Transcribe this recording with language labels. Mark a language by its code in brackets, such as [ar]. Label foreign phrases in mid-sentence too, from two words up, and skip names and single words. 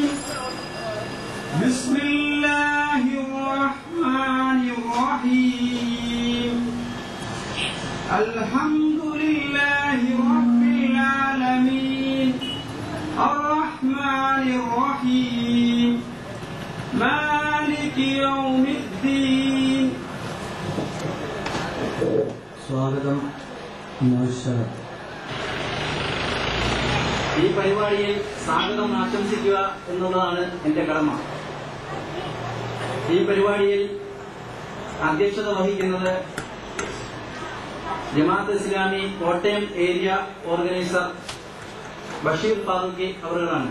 [ar] بسم الله الرحمن الرحيم. الحمد لله رب العالمين الرحمن الرحيم مالك يوم الدين. [ml] സ്വാഗതം. ഈ പരിപാടിയിൽ സ്വാഗതം ആശംസിക്കുക എന്നുള്ളതാണ് എന്റെ കടമ. ഈ പരിപാടിയിൽ അധ്യക്ഷത വഹിക്കുന്നത് ജമാഅത്തെ ഇസ്ലാമി കോട്ടയം ഏരിയ ഓർഗനൈസർ ബഷീർ ഫാറൂഖി അവர்களാണ്.